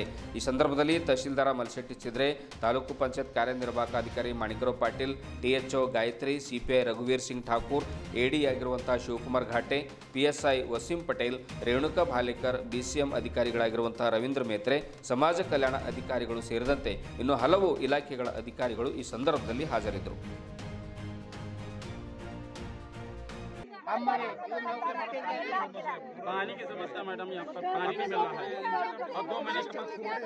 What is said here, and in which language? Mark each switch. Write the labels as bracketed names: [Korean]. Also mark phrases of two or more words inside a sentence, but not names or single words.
[Kannada] ಈ ಸಂದರ್ಭದಲ್ಲಿ ತಹಶೀಲ್ದಾರ ಮಲ್ಶೆಟ್ಟಿ ಚಿದ್ರೆ, ತಾಲೂಕು ಪಂಚಾಯತ್ ಕಾರ್ಯನಿರ್ವಾಹಕ ಅಧಿಕಾರಿ ಮಾಣಿಕರಾವ್ ಪಾಟೀಲ್, ಟಿಎಚ್ಒ ಗಾಯತ್ರಿ, ಸಿಪಿಐ ರಘುವೀರ್ ಸಿಂಗ್ ಠಾಕೂರ್, ಎಡಿ ಆಗಿರುವಂತಹ ಶಿವಕುಮಾರ್ ಘಾಟೆ, ಪಿಎಸ್ಐ ವಸೀಂ ಪಟೇಲ್, ರೇಣುಕಾ ಭಾಲೇಕರ್, ಬಿಸಿಎಂ ಅಧಿಕಾರಿಗಳಾಗಿರುವಂತಹ ರವೀಂದ್ರ ಮೇತ್ರೆ, ಸಮಾಜ ಕಲ್ಯಾಣ ಅಧಿಕಾರಿಗಳು ಸೇರಿದಂತೆ ಇನ್ನು ಹಲವು ಇಲಾಖೆಗಳ ಅಧಿಕಾರಿಗಳು ಈ ಸಂದರ್ಭದಲ್ಲಿ ಹಾಜರಿದ್ದರು. [Hindi] पानी की समस्या मैडम, यहाँ पर पानी नहीं मिल रहा है और 2 महीने के बाद